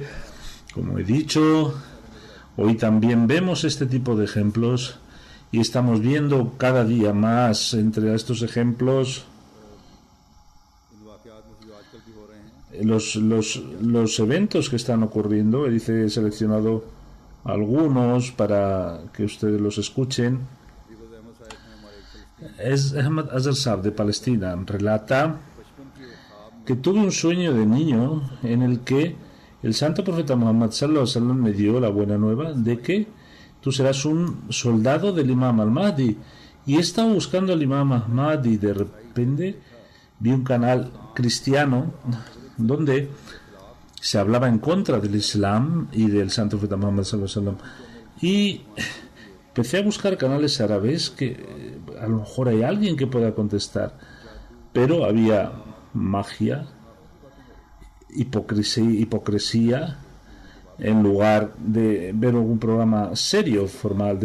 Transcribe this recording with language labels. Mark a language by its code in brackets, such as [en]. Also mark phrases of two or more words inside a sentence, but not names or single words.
[es] Como he dicho, hoy también vemos este tipo de ejemplos, y estamos viendo cada día más entre estos ejemplos los eventos que están ocurriendo. Dice, he seleccionado algunos para que ustedes los escuchen. Es Ahmad Azhar Saab de Palestina, relata que tuve un sueño de niño en el que el santo profeta Muhammad [ar] صلى الله عليه وسلم [es] me dio la buena nueva de que tú serás un soldado del Imam al-Mahdi, Y he estado buscando al Imam Ahmad y de repente vi un canal cristiano donde se hablaba en contra del Islam y del Santo Profeta Muhammad [ar] صلى الله عليه وسلم. [es] Y empecé a buscar canales árabes que a lo mejor hay alguien que pueda contestar, pero había magia, hipocresía en lugar de ver algún programa serio, formal.